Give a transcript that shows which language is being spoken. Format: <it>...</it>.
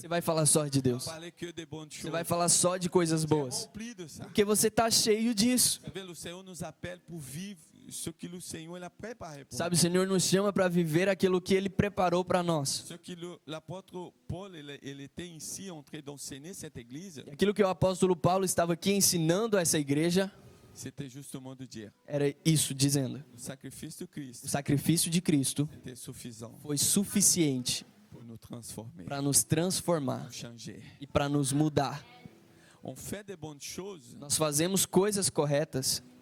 <pt>Você vai falar só de Deus.</pt> <fr>Parler que de bonnes</fr> <pt>Você</pt> <fr>choses.</fr> <pt>vai falar só de coisas boas.</pt> <fr>Rempli de ça.</fr> <pt>Porque você está cheio disso.</pt> <fr>Vous savez, le Seigneur nous appelle pour vivre ce que le Seigneur il a préparé pour</fr> <pt>Sabe, o Senhor nos chama para viver aquilo que Ele preparou para nós.</pt> <fr>nous. Ce que l'apôtre Paul il était ici en train d'enseigner cette église,</fr> <pt>E aquilo que o apóstolo Paulo estava aqui ensinando a essa igreja</pt> <fr>c'était justement de dire,</fr> <pt>era isso, dizendo:</pt> <fr>le sacrifice de</fr> <pt>o</pt> <fr>Christ</fr> <pt>sacrifício de Cristo</pt> <fr>était suffisant</fr> <pt>foi suficiente</pt> <fr>pour nous transformer,</fr> <pt>para nos transformar</pt> <fr>nous changer.</fr> <pt>e para nos mudar.</pt> <fr>On fait des bonnes choses,</fr> <pt>Nós fazemos coisas corretas,</pt>